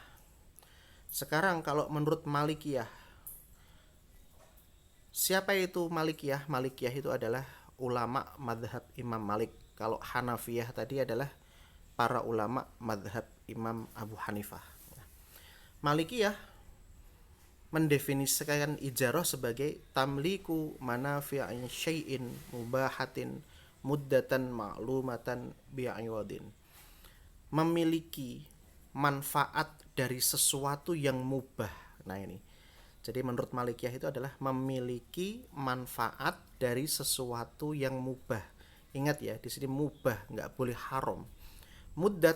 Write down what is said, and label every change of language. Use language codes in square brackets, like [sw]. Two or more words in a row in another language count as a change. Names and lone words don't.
[id] Sekarang kalau menurut Malikiyah, siapa itu Malikiyah? Malikiyah itu adalah ulama madhab Imam Malik. Kalau Hanafiyah tadi adalah para ulama madhab Imam Abu Hanifah. Malikiyah mendefinisikan ijarah sebagai [ar] تمليك منافع شيء مباحة مدة معلومة بعوض. [id] Memiliki manfaat dari sesuatu yang mubah. Nah ini. Jadi menurut Malikiyah itu adalah memiliki manfaat dari sesuatu yang mubah. Ingat ya, di sini mubah, nggak boleh haram.